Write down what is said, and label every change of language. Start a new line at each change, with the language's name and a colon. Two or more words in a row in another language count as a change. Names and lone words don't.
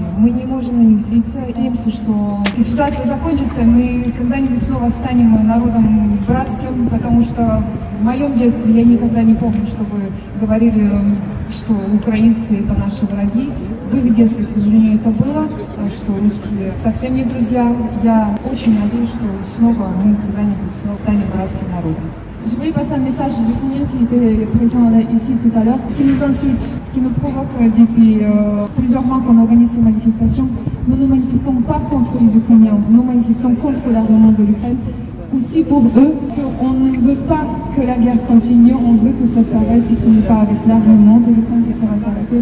Russian: Мы не можем на них злиться. Надеемся, что ситуация закончится, мы когда-нибудь снова станем народом братским, потому что в моем детстве я никогда не помню, чтобы говорили, что украинцы это наши враги. В их детстве, к сожалению, это было, что rусские совсем не друзья. Я очень надеюсь, что снова мы когда-нибудь снова станем братским народом.
French: Je voulais passer un message aux Ukrainiens qui étaient présents ici tout à l'heure, qui nous insultent, qui nous provoquent depuis plusieurs mois qu'on organise ces manifestations. Nous ne manifestons pas contre les Ukrainiens, nous manifestons contre l'armement de l'Ukraine. Aussi pour eux, qu'on ne veut pas que la guerre continue, on veut que ça s'arrête, et ce n'est pas avec l'armement de l'Ukraine que ça va s'arrêter.